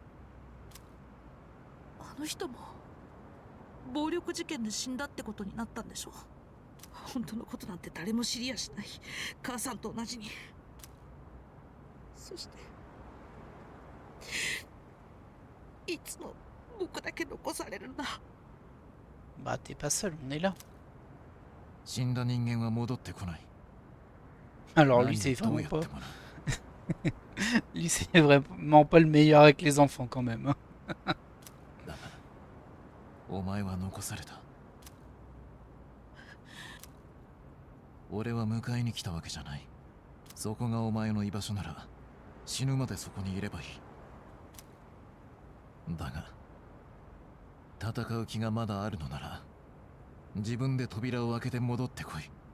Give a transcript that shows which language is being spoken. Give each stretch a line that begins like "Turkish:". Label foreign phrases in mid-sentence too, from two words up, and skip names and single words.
Japanese: あの人も暴力事件で死んだってことになったんでしょ。本当のことなんて誰も知りやしない。母さんと同じに。そしていつも僕だけ残されるんだ。
French: Bah, t'es pas seul, on est là.
Japanese: 死んだ人間は戻ってこない。
French: Alors lui, c'est vraiment pas. Lui, c'est vraiment pas le meilleur avec les enfants quand même. Hein.
Japanese: だがお前は残された。俺は迎えに来たわけじゃない。そこがお前の居場所なら死ぬまでそこにいればいい。だが戦う気がまだあるのなら自分で扉を開けて戻ってこい。